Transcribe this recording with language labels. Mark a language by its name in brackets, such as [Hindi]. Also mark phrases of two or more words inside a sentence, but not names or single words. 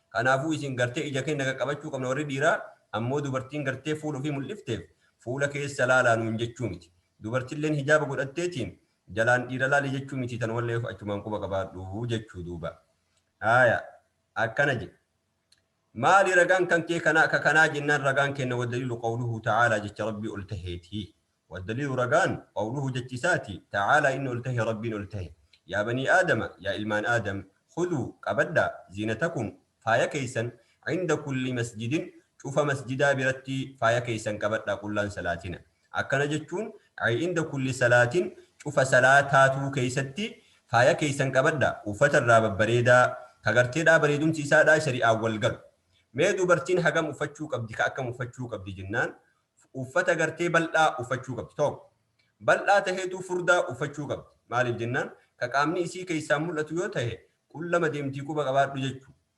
[Oromo] Kanaafuu isin gartee ija keenya qabachuu qabna warri dhiiraa, ammoo dubartiin gartee fuula ofii mul'ifteef fuula keessa laalaa nuun jechuu miti. Dubartiilleen hijaaba godhatteetiin jalaan dhiira laali jechuu miti, tan wallee achumaan quba qabaadhu jechuu duuba. Haaya, akkana je. Maali ragaan kan kee kana, ka kanaa jennaan ragaan kenna, [Arabic] "والدليل قوله تعالى" [Oromo] jecha Rabbii ol taheeti. "والدليل" ragaan "قوله" jechi isaati, "تعالى" inni ol tahe, Rabbiin ol tahe. [Arabic] "يا بني آدم" [Oromo] yaa ilmaan Aadam, "خذوا" qabadda, "زينتكم" faaya keeysan, [Arabic] "عند كل مسجد" [Oromo] cufa masjidaa biratti faaya keeysan qabadha qullaan salaatina. Akkana jechuun, [Arabic] "عند كل صلاة" [Oromo] cufa salaataatuu keeysatti faaya keeysan qabadha. Uffata irraa babbareedaa, ka garteedhaa bareedumsi isaadhaa shari'aan wal galu. Mee dubartiin hagam uffachuu qabdi, ka akkam uffachuu qabdi jennaan, uffata gartee bal'aa uffachuu qabdi. Tokko, bal'aa taheetu furdaa uffachuu qabdi. Maaliif jennaan, ka qaamni isii keeysaan mul'atu yoo tahe, qullama deemtii quba qabaadhu jechuu.